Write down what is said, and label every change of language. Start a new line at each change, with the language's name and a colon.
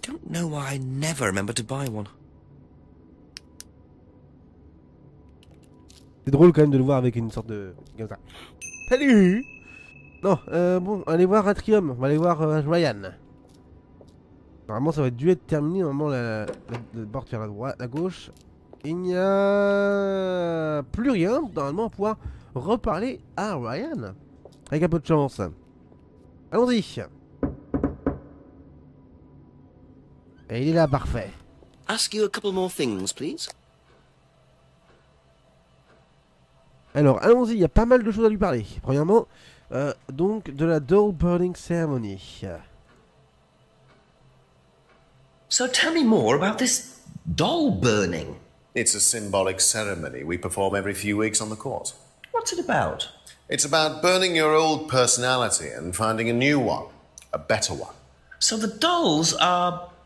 English: Don't know why I never remember to buy one.
French: C'est drôle quand même de le voir avec une sorte de... comme ça. Salut! Non, bon, allez voir Atrium, on va aller voir Ryan. Normalement ça va dû être terminé, normalement la porte vers la droite, la gauche. Il n'y a plus rien, normalement on va pouvoir reparler à Ryan. Avec un peu de chance. Allons-y. Et il est là, parfait.
English: Ask you a couple more things, please.
French: Alors, allons-y, il y a pas mal de choses à lui parler. Premièrement, donc de la doll burning ceremony.
English: So tell me more about this doll burning. It's a symbolic ceremony we perform every few weeks on the course. What's it about? It's about burning your old personality and finding a new one, a better one. So the dolls are...